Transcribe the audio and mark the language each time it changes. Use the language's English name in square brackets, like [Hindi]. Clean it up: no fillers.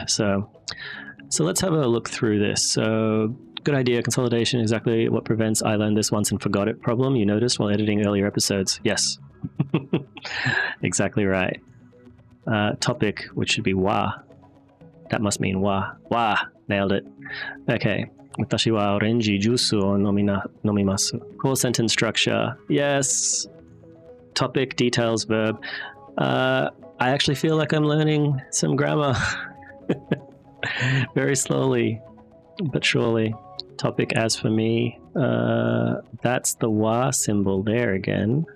[English] So let's have a look through this. So good idea, consolidation, exactly what prevents I learned this once and forgot it problem you noticed while editing earlier episodes. Yes. Exactly right. Topic, which should be wa. That must mean wa. Wa. Nailed it. Okay. [Japanese] 私はオレンジジュースを飲みます。 [English] Core sentence structure. Yes. Topic, details, verb. I actually feel like I'm learning some grammar. Very slowly, but surely. Topic, as for me, that's the wa symbol there again.